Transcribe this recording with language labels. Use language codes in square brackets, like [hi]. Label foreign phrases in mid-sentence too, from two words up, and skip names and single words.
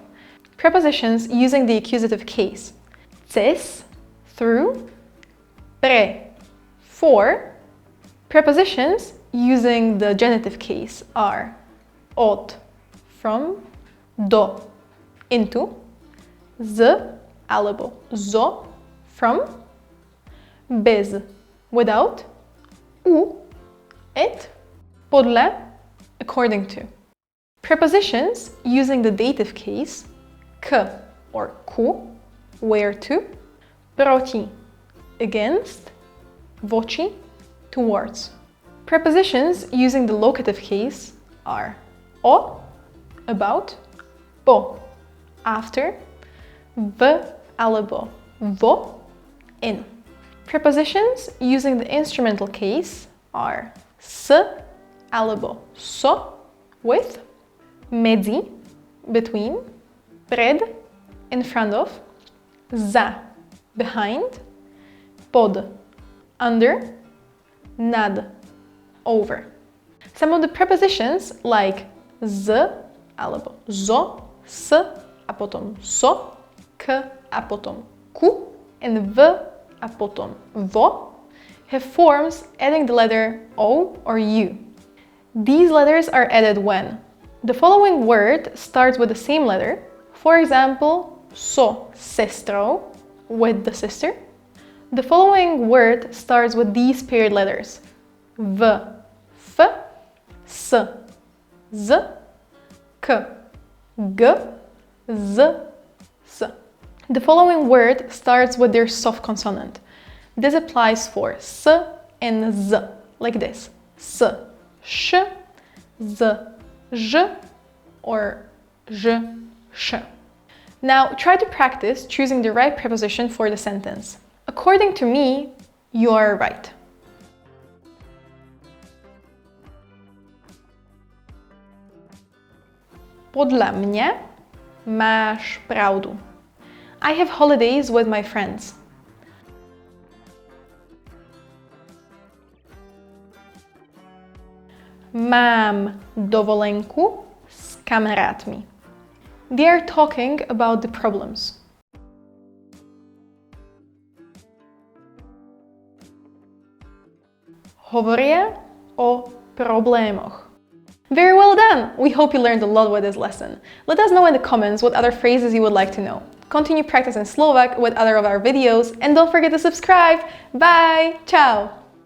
[en] Prepositions using the accusative case: ces, through, pre, for. Prepositions using the genitive case are od, from, do, into, [sk] z alebo zo, [en] from, bez, without, u, it, podle, according to. Prepositions using the dative case: k or ku, where to, proti, against, voči, towards. Prepositions using the locative case are o, about, po, after, [sk] v alebo vo, [en] in. Prepositions using the instrumental case are [sk] s alebo so, [en] with, medzi, between, pred, in front of, za, behind, pod, under, nad, over. Some of the prepositions like [sk] z alebo zo, s a potom so, k a potom ku, [en] and [sk] v a potom vo [en] have forms adding the letter o or u. These letters are added when the following word starts with the same letter. For example, [sk] so sestrou, [en] with the sister. The following word starts with these paired letters: v, f, s, z, k, g, z, s. The following word starts with their soft consonant. This applies for s and z, like this: s, sh, z, ž, or ž, sh. Now try to practice choosing the right preposition for the sentence. According to me, you are right. [sk] Podľa mňa máš pravdu. [en] I have holidays with my friends. [sk] Mám dovolenku s kamarátmi. [en] They are talking about the problems. [sk] Hovoria o problémoch. [en] Very well done! We hope you learned a lot with this lesson. Let us know in the comments what other phrases you would like to know. Continue practicing Slovak with other of our videos, and don't forget to subscribe! Bye! Ciao!